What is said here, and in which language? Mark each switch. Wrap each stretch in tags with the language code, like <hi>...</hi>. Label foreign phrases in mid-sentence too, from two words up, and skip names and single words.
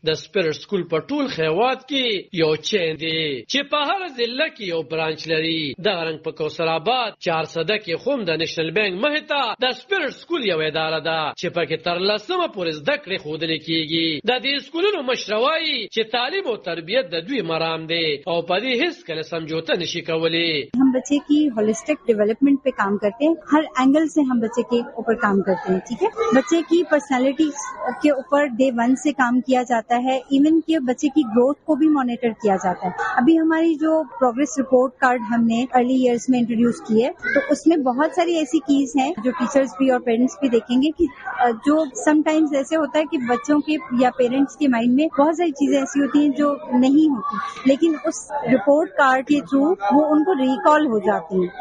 <ps>د سپیرټ سکول په ټول خیوات کې یو چین دی چې په هر ضلع کې برانچ لري. د رنګ په کوثر آباد 400 کې هم د نېشنل بانک مهته د سپیرټ سکول یو اداره ده چې پکې تر 10مه پورې زده کړې ښودل کیږي. د دې سکولونو مشر وایي چې تعلیم او تربیت د دوی مرام دی او په دې هیڅ کله سمجھوته نشي کولی.</ps> <ur>ہم بچے کی</ur> <en>holistic development</en> <ur>پے کام کرتے ہیں. ہر اینگل سے ہم بچے کے اوپر کام کرتے ہیں۔ ٹھیک ہے، بچے کی پرسنالٹی کے اوپر ڈے 1 سے کام کیا جاتا ہے. ایون کے بچے کی گروتھ کو بھی مانیٹر کیا جاتا ہے۔ ابھی ہماری جو</ur> <en>progress report card</en> <ur>ہم نے</ur> <en>early years</en> <ur>میں انٹروڈیوس کی ہے تو اس میں بہت ساری ایسی کیز ہیں جو ٹیچرز بھی اور پیرنٹس بھی دیکھیں گے کہ جو سم ٹائمز ایسے ہوتا ہے کہ بچوں کے یا پیرنٹس کے مائنڈ میں بہت ساری چیزیں ایسی ہوتی ہیں جو نہیں ہوتی، لیکن اس</ur> <en>report card</en> <ur>کے تھرو وہ ان کو ری کال ہو جاتی ہیں.</ur>